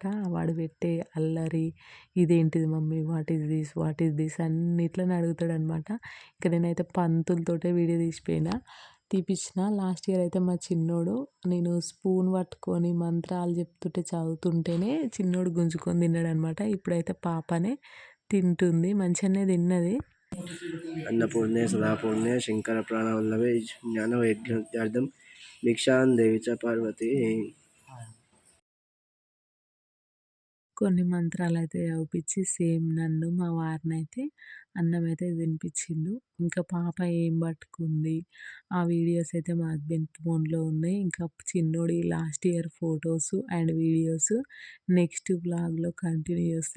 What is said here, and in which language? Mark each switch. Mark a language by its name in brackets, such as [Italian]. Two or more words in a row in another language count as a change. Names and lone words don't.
[Telugu] వాడు పెట్టే అల్లరి, ఇదేంటిది మమ్మీ, [English] what is this [Telugu] అన్నిట్లని అడుగుతాడనమాట. ఇంక నేనైతే పంతులతోటే వీడియో తీపిచ్చిన. [English] last year [Telugu] అయితే మా చిన్నోడు నేను స్పూన్ పట్టుకొని మంత్రాలు చెప్తుంటే చదువుతుంటేనే చిన్నోడు గుంజుకొని తిన్నాడనమాట. ఇప్పుడైతే పాపనే తింటుంది. మంచిగానే తిన్నది. [Sanskrit] अन्नपूर्णे सदापूर्णे शङ्करप्राणवल्लभे ज्ञानवैराग्यसिद्ध्यार्थं भिक्षां देवी च पार्वती. [Telugu] కొన్ని మంత్రాలైతే చదివిపిచ్చి సేమ్ నన్ను, మా వారినైతే అన్నమైతే తినిపిచ్చిండు. ఇంకా పాప ఏం పట్టుకుంది, ఆ వీడియోస్ అయితే మా [English] husband phone [Telugu] ఉన్నాయి. ఇంకా చిన్నోడి [English] last year photos and videos next vlog continue [Telugu] చేస్తా.